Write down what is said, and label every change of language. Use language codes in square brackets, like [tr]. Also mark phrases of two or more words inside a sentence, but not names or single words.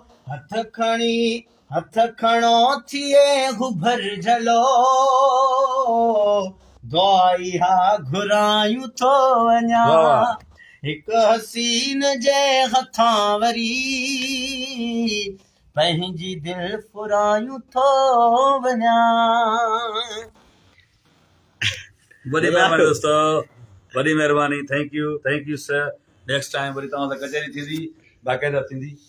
[sd] هٿ کڻي، هٿ کڻو ٿئي هو ڀر جهلو، دعا اها گهرائون ٿو وڃان. واہ، واہ. هڪ حسين جي هٿان وري پنهنجي دل ڦرائون ٿو وڃان. وڏي جزاڪ مهرباني دوستو، وڏي مهرباني. [en] Thank you, thank you sir. next time [sd] وري توهان سان ڪچهري ٿيندي، باقاعده ٿيندي.